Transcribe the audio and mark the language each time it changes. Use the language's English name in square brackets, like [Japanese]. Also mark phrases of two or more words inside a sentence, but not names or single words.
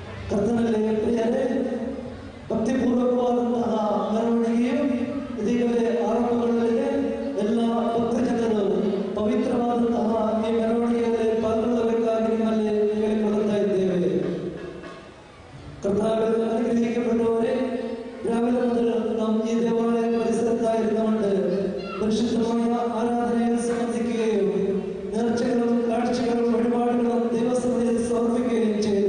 [Kannada] ಕರ್ತನಲ್ಲಿ ಪ್ರಿಯರೇ, ಭಕ್ತಿಪೂರ್ವಕವಾದಂತಹ ಮೆರವಣಿಗೆಯು ಇದೀಗಲೇ ಆರಂಭಗೊಳ್ಳಲಿದೆ. ಎಲ್ಲ ಭಕ್ತಜನರು ಪವಿತ್ರವಾದಂತಹ ಈ ಮೆರವಣಿಗೆಯಲ್ಲಿ ಪಾಲ್ಗೊಳ್ಳಬೇಕಾಗಿ ನಿಮ್ಮಲ್ಲಿ ಕೇಳಿಕೊಳ್ಳುತ್ತಾ ಇದ್ದೇವೆ. [Malayalam] കർത്താവിൽ അനുഗ്രഹിക്കപ്പെട്ടവരെ, രാവിലെ മുതൽ നാം ഈ ദേവാലയ പരിസരത്തായിരുന്നുകൊണ്ട് പരിശുദ്ധമായ ആരാധനയിൽ സംബന്ധിക്കുകയും നേർച്ചകളും കാഴ്ചകളും വഴിപാടുകളും ദൈവസഭയിൽ സമർപ്പിക്കുകയും ചെയ്തു.